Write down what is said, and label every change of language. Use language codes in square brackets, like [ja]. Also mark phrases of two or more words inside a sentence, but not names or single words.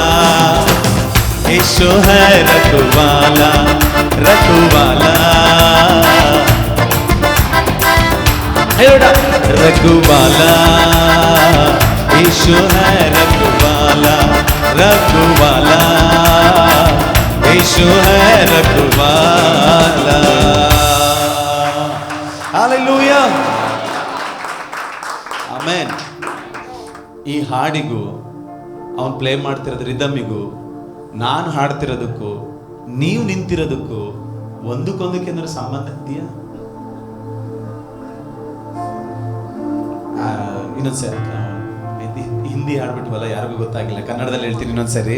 [hi] यीशु है, रखवाला रखवाला रखवाला यीशु है, रखवाला रखवाला यीशु है, रखवाला। [kn] हालेलೂಯಾ ಆಮೆನ್। ಈ ಹಾಡಿಗೂ ಅವನು ಪ್ಲೇ ಮಾಡ್ತಿರೋದು ರಿದಮಿಗೂ ನಾನು ಹಾಡ್ತಿರೋದಕ್ಕೂ ನೀವು ನಿಂತಿರೋದಕ್ಕೂ ಒಂದಕ್ಕೊಂದಕ್ಕೆ ಏನಾದ್ರು ಸಂಬಂಧ ಇದೆಯಾ? ಇನ್ನೊಂದ್ಸರಿ ಹಿಂದಿ ಹಾಡ್ಬಿಟ್ವಲ್ಲ, ಯಾರಿಗೂ ಗೊತ್ತಾಗಿಲ್ಲ, ಕನ್ನಡದಲ್ಲಿ ಹೇಳ್ತೀನಿ ಇನ್ನೊಂದ್ಸರಿ.